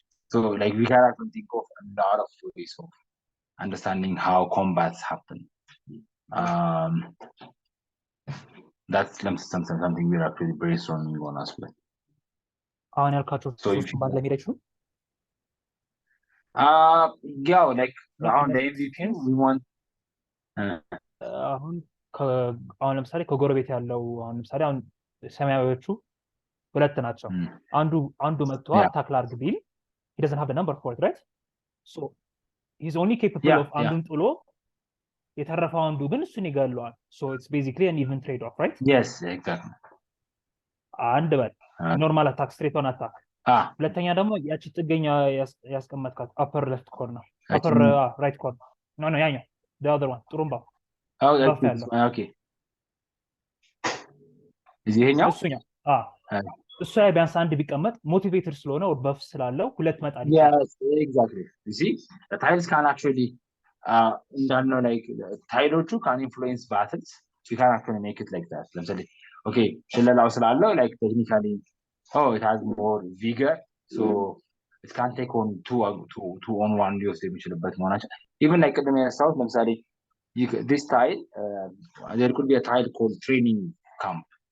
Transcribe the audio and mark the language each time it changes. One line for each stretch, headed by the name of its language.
English: So like, we can think of a lot of ways of understanding how combats happen. That's something we're actually brainstorming on as well.
Amharic: አሁን ያልካቸው
English: So
Amharic: ሶስት ባለ ሜዳ ይችላል።
English: yeah, like around the MVP we want
Amharic: አሁን አሁን ለምሳሌ ከጎረቤት ያለው አሁን ለምሳሌ አሁን ሰማያዊዎቹ ሁለት ናቸው። አንዱ መጥቶ አታክ ላድርግ ቢል
English: he doesn't have the number for it, right? So he's only capable of
Amharic: አንዱን ጥሎ የተረፈው አንዱ ግን እሱን ይገለዋል።
English: So it's basically an even trade off, right? Yes, exactly.
Amharic: አንድ በል ኖርማል አታክ ስትሬት ኦን አታክ። ሁለተኛ ደግሞ ያቺ ጥገኛ ያስቀመጥካት
English: upper left corner, upper right corner. No, ያኛው the other one ጥሩምባ። Okay.
Amharic: ይሄኛው እሱ ላይ ቢያንስ አንድ ቢቀመጥ ሞቲቬተር ስለሆነ
English: or buff
Amharic: ስላለው ሁለት መጣል
English: ይችላል። Yes, exactly. You see, the tiles can actually
Amharic: እንዳልነው
English: like ታይሎቹ can influence battles. You can actually make it like that. ለምሳሌ okay, ሽለላው ስላለው like technically it has more vigor, so it can take on two on one
Amharic: ሊወስድ የሚችልበት መሆናቸው
English: even like
Amharic: ቅድም ያነሳሁት ለምሳሌ
English: this tile, there could be a tile called training camp.